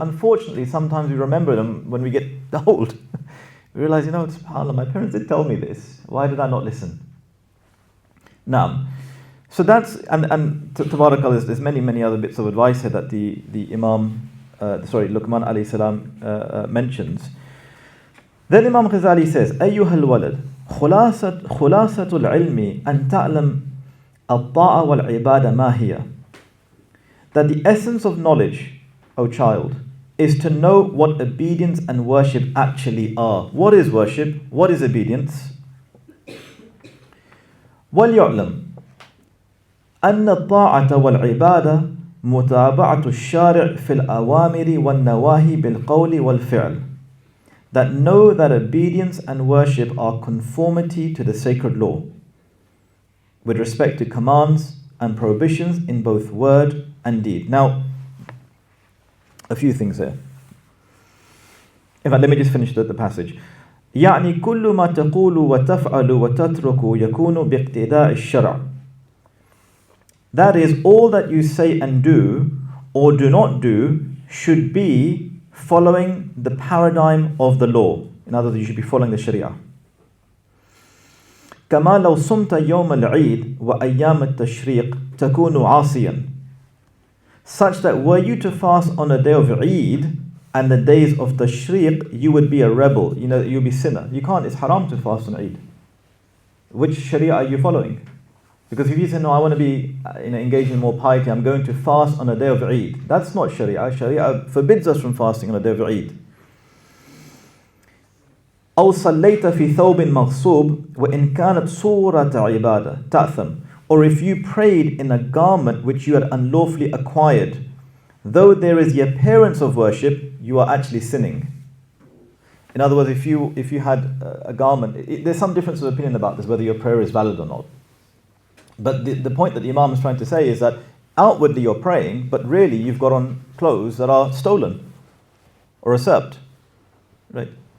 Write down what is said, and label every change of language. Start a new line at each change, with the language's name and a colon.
English: Unfortunately, sometimes we remember them when we get old. We realize, subhanAllah, my parents did tell me this. Why did I not listen? Now, so that's, and tabarakallah, there's many other bits of advice here that the Imam, Luqman alayhi salam mentions. Then Imam Ghazālī says,
Arabic: أيها الولد خلاصة العلم أن تعلم الطاعة والعبادة ما هي.
English: That the essence of knowledge, O child, is to know what obedience and worship actually are. What is worship? What is obedience?
Arabic: وَلْيُعْلَمْ أن الطاعة والعبادة متابعة الشارع في الأوامر والنواهي بالقول والفعل.
English: That know that obedience and worship are conformity to the sacred law, with respect to commands and prohibitions in both word and deed. Now, a few things here. In fact, let me just finish the passage.
Arabic: يعني كل ما تقول وتفعل وتترك يكون باقتداء الشرع.
English: That is, all that you say and do, or do not do should be following the paradigm of the law. In other words, you should be following the Sharia.
Arabic: كما لو صمت يوم العيد وأيام التشريق تكون عاصيا.
English: Such that were you to fast on a day of Eid and the days of Tashriq, you would be a rebel. You know, you'll be sinner. You can't, it's haram to fast on Eid. Which Sharia are you following? Because if you say, no, I want to be engaged in more piety, I'm going to fast on a day of Eid. That's not Sharia. Sharia forbids us from fasting on a day of Eid.
Arabic: أو صليت في ثوب مغصوب وإن كانت صورة عبادة تأثم.
English: Or if you prayed in a garment which you had unlawfully acquired, though there is the appearance of worship, you are actually sinning. In other words, if you had a garment, there's some difference of opinion about this, whether your prayer is valid or not. But the point that the Imām is trying to say is that outwardly you're praying, but really you've got on clothes that are stolen or usurped, right?